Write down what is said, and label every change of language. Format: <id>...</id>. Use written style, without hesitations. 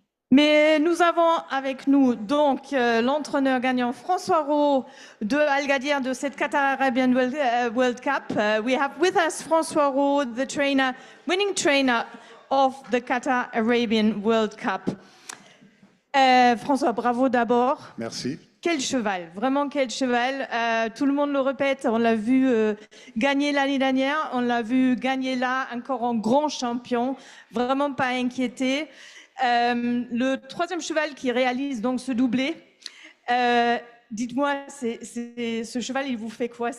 <fr>Nous avons avec nous donc l'entraîneur gagnant François Rowe de Al-Ghadir de cette Qatar Arabian World Cup.</fr> <en>We have with us François Rowe, the trainer, winning trainer of the Qatar Arabian World Cup.</en> <fr>François, bravo d'abord. Merci. Quel cheval, vraiment quel cheval. Tout le monde le répète, on l'a vu gagner l'année dernière, on l'a vu gagner là, encore en grand champion, vraiment pas inquiété. Le troisième cheval qui réalise donc ce doublé, dites-moi, ce cheval, il vous fait quoi?</fr>